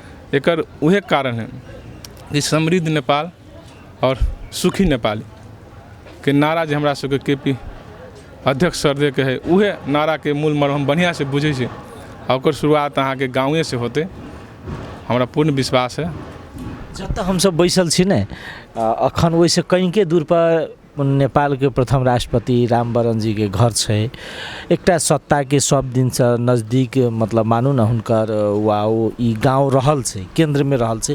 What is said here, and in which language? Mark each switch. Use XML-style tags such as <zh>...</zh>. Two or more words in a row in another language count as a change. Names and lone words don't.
<mai>एकर उहे कारण है कि समृद्ध नेपाल और सुखी नेपाली के नारा जो हमरा सबके केपी अध्यक्ष सर दे के है, उहे नारा के मूल मर्म बढ़िया से बुझे से और शुरुआत अहाँ के गाँवे से होते, हमरा पूर्ण विश्वास है। जत हम सब बैसल छी ने अखन वैसे कहीं के दूर पर नेपाल के प्रथम राष्ट्रपति रामवरण जी के घर छै, एकटा सत्ता के सब दिन से नजदीक मतलब मानू न हुनकर वाओ ई गाँव रहल छै, केंद्र में रहल छै।</mai>